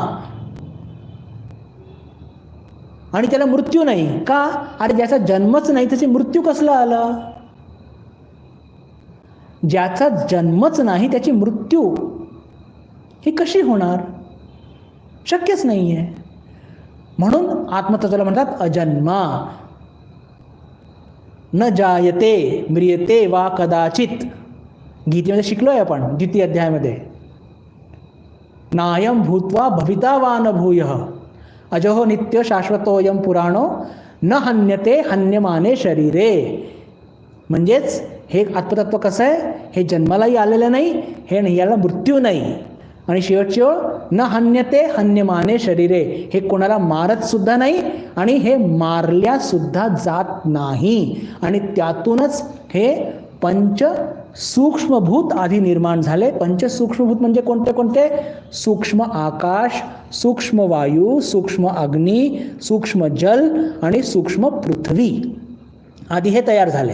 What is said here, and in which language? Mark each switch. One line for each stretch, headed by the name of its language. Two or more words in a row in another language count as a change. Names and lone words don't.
Marathi: आणि त्याला मृत्यू नाही का? अरे ज्याचा जन्मच नाही त्याचे मृत्यू कसला आला? ज्याचा जन्मच नाही त्याची मृत्यू ही कशी होणार? शक्यच नाही आहे. म्हणून आत्मतत्वाला म्हणतात अजन्मा.
Sanskrit: न जायते म्रियते वा कदाचित,
Marathi: गीतेमध्ये शिकलोय आपण 2 अध्यायामध्ये.
Sanskrit: नायम भूत्वा भविता वा न भूयः अजहो नित्य शाश्वतोयम पुराणो न हन्यते हन्यमाने शरीरे.
Marathi: म्हणजेच हे आत्मतत्व कसं आहे? हे जन्मालाही आलेलं नाही, हे नाही, याला मृत्यू नाही. आणि शेवटची ओळ
Sanskrit: न हन्यते हन्यमाने शरीरे,
Marathi: हे कोणाला मारत सुद्धा नाही आणि हे मारल्या सुद्धा जात नाही. आणि त्यातूनच हे 5 सूक्ष्मभूत आधी निर्माण झाले. 5 सूक्ष्मभूत म्हणजे कोणते कोणते? सूक्ष्म आकाश, सूक्ष्म वायू, सूक्ष्म अग्नी, सूक्ष्म जल आणि सूक्ष्म पृथ्वी आधी हे तयार झाले.